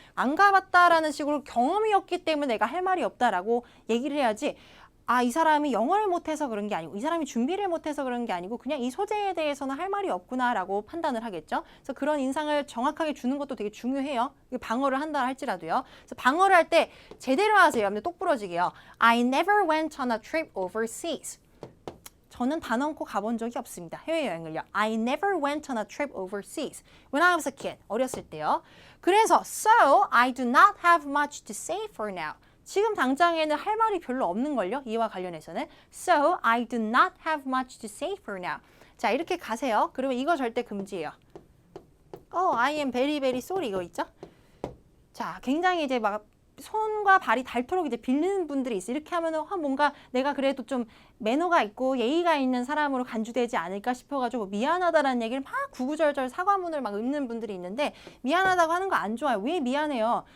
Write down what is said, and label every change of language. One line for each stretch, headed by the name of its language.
Korean: 안 가봤다라는 식으로 경험이 없기 때문에 내가 할 말이 없다라고 얘기를 해야지. 이 사람이 영어를 못해서 그런 게 아니고 이 사람이 준비를 못해서 그런 게 아니고 그냥 이 소재에 대해서는 할 말이 없구나라고 판단을 하겠죠. 그래서 그런 인상을 정확하게 주는 것도 되게 중요해요. 방어를 한다 할지라도요. 그래서 방어를 할 때 제대로 하세요. 근데 똑부러지게요.
English: I never went on a trip overseas.
Korean: 저는 단 않고 가본 적이 없습니다. 해외여행을요.
English: I never went on a trip overseas. When I was a kid.
Korean: 어렸을 때요. 그래서
English: so I do not have much to say for now.
Korean: 지금 당장에는 할 말이 별로 없는걸요. 이와 관련해서는.
English: So I do not have much to say for now.
Korean: 자, 이렇게 가세요. 그러면 이거 절대 금지예요.
English: I am very very sorry
Korean: 이거 있죠? 자, 굉장히 이제 막 손과 발이 닳도록 이제 빌리는 분들이 있어요. 이렇게 하면은 뭔가 내가 그래도 좀 매너가 있고 예의가 있는 사람으로 간주되지 않을까 싶어가지고 미안하다라는 얘기를 막 구구절절 사과문을 막 읊는 분들이 있는데 미안하다고 하는 거 안 좋아요. 왜 미안해요?